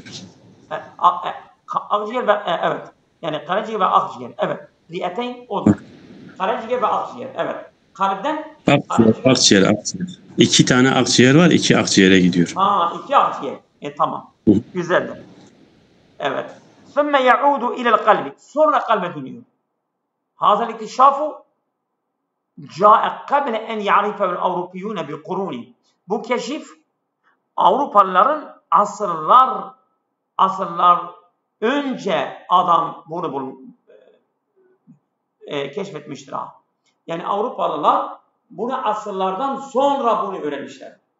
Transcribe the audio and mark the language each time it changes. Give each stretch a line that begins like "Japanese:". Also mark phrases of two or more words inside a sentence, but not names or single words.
Turkish: Akciğer ve evet. Yani karaciğer ve akciğer. Evet. Riyeteyn odur. Karaciğer ve akciğer. Evet. Kalpten Akciğer. İki tane akciğer var. İki akciğere gidiyor. İki akciğer. Tamam. Güzeldir. Evet.
Arabic: ثُمَّ يَعُودُ اِلَى الْقَلْبِ.
Turkish: Sonra kalbe dönüyor.
Arabic: هذا الاكتشاف جاء قبل أن يعرفه الأوروبيون بالقرون.
Turkish: Bu keşif Avrupalıların asırlar önce adam bunu keşfetmiştir. Yani Avrupalılar bunu asırlardan sonra bunu öğrenmişler.